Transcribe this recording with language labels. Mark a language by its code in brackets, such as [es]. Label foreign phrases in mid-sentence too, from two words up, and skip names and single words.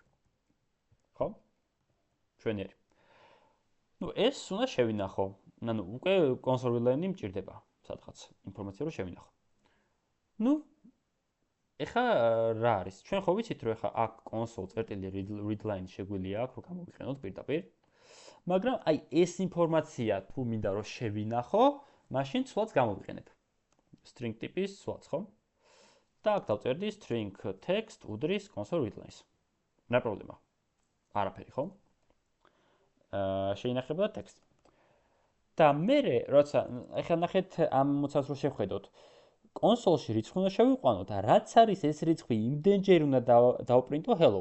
[ka] ხო? ჩვენერი. ეს უნდა შევინახო. უკვე [en] console line- [ka] ი მჭირდება სადღაც ინფორმაცია რომ შევინახო. ეხა რა არის? ჩვენ ხო ვიცით რომ ეხა აქ console წერტილი [en] read line [ka] შეგვიძლია აქ რომ გამოვიყენოთ პირდაპირ. მაგრამ აი ეს ინფორმაცია თუ მინდა რომ შევინახო, მაშინ ცვლაც გამოვიყენებ. string ტიპის ცვლაც, ხო? და აქ დავწერდი [en] string text [ka] უდრის [en] console read lines. [ka] რა პრობლემა? არაფერი, ხო? შეინახება ტექსტი. და მე როცა ეხლა ნახეთ ამ მოცავს რო შევხედოთ, კონსოლში რიცხვი უნდა შევიყვანო და რაც არის ეს რიცხვი იმდენჯერ უნდა დავპრინტო hello.